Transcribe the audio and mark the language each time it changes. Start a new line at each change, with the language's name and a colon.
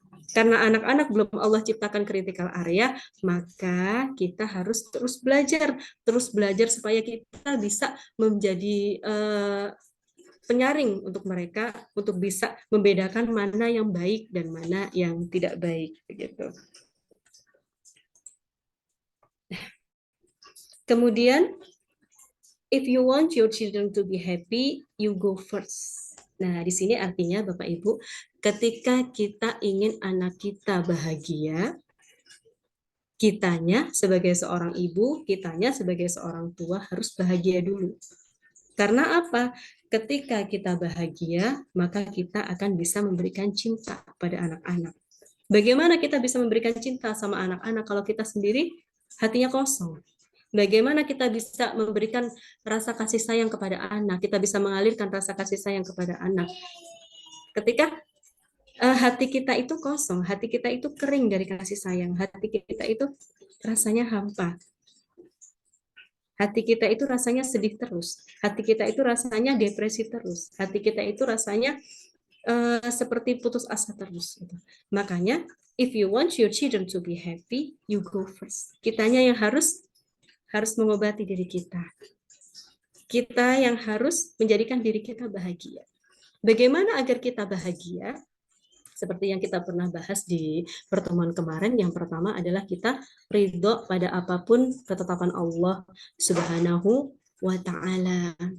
Indonesian: Karena anak-anak belum Allah ciptakan critical area, maka kita harus terus belajar supaya kita bisa menjadi penyaring untuk mereka untuk bisa membedakan mana yang baik dan mana yang tidak baik begitu. Kemudian,
English: if you want your children to be happy, you go first.
Indonesian: Nah, di sini artinya Bapak Ibu, ketika kita ingin anak kita bahagia, kitanya sebagai seorang ibu, kitanya sebagai seorang tua harus bahagia dulu. Karena apa? Ketika kita bahagia, maka kita akan bisa memberikan cinta pada anak-anak. Bagaimana kita bisa memberikan cinta sama anak-anak kalau kita sendiri hatinya kosong? Bagaimana kita bisa memberikan rasa kasih sayang kepada anak? Kita bisa mengalirkan rasa kasih sayang kepada anak. Ketika hati kita itu kosong, hati kita itu kering dari kasih sayang, hati kita itu rasanya hampa. Hati kita itu rasanya sedih terus. Hati kita itu rasanya depresi terus. Hati kita itu rasanya seperti putus asa terus. Gitu. Makanya,
English: if you want your children to be happy, you go first.
Indonesian: Kitanya yang harus mengobati diri kita. Kita yang harus menjadikan diri kita bahagia. Bagaimana agar kita bahagia? Seperti yang kita pernah bahas di pertemuan kemarin, yang pertama adalah kita ridho pada apapun ketetapan Allah Subhanahu wa ta'ala.